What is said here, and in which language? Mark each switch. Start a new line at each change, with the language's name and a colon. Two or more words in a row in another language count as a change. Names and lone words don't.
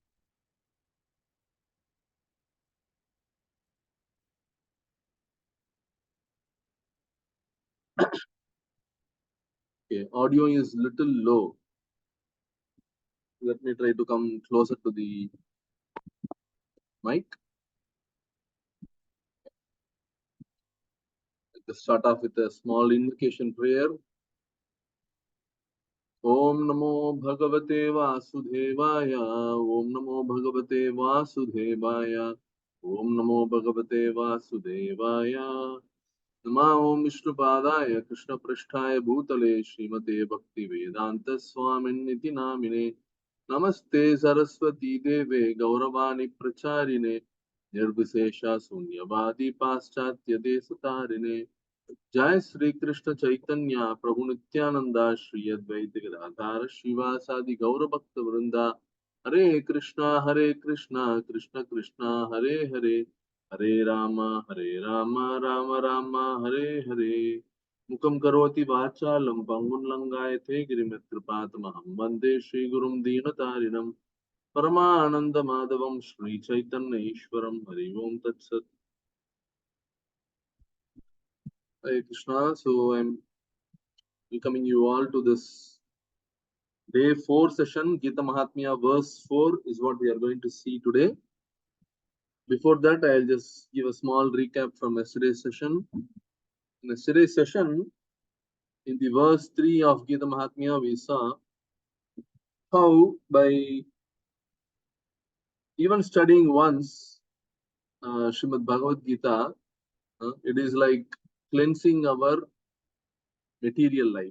English: Okay, audio is little low. Let me try to come closer to the mic. Let's start off with a small invocation prayer.
Sanskrit: ॐ नमो भगवते वासुदेवाय. ॐ नमो भगवते वासुदेवाय. ॐ नमो भगवते वासुदेवाय. नमा ओम विष्णुपादाय कृष्णपृष्ठाय भूतले श्रीमते भक्ति वेदांत स्वामिन्निति नामिने नमस्ते सरस्वती देवे गौरवाणी प्रचारिणे निर्विशेषा शून्यवादी पाश्चात्य देशतारिणे जय श्री कृष्ण चैतन्य प्रभु नित्यानंदा श्री अद्वैत गदाधार शिवासादि गौर भक्त वृंदा हरे कृष्णा कृष्णा कृष्ण कृष्णा हरे हरे हरे राम राम राम हरे हरे मुखं करोति वाचालं पङ्गुं लङ्घयते गिरिमित्रपातमहं वन्दे श्रीगुरुं दीनतारिणं परमानन्दमाधवं श्रीचैतन्य ईश्वरं हरि ओं तत्सत् हरे कृष्ण.
English: So I'm welcoming you all to this day 4 session. Gita Mahatmya verse 4 is what we are going to see today. Before that, I'll just give a small recap from yesterday's session. In yesterday's session, in the verse 3 of Gita Mahatmya, we saw how by even studying once Srimad Bhagavad Gita, it is like cleansing our material life.